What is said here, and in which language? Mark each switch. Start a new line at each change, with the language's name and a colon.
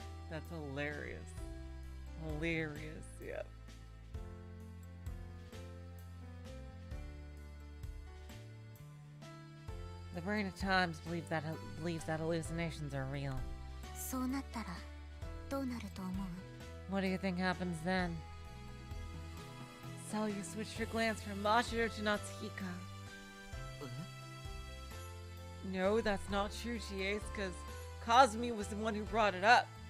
English: That's hilarious. Hilarious, yep. The brain at times believes that hallucinations are real.
Japanese: そうなったらどうなると思う？
English: What do you think happens then? Salyu switched her glance from Mashiro to Natsuhiko. No, that's not true, Chase, because Kazumi was the one who brought it up.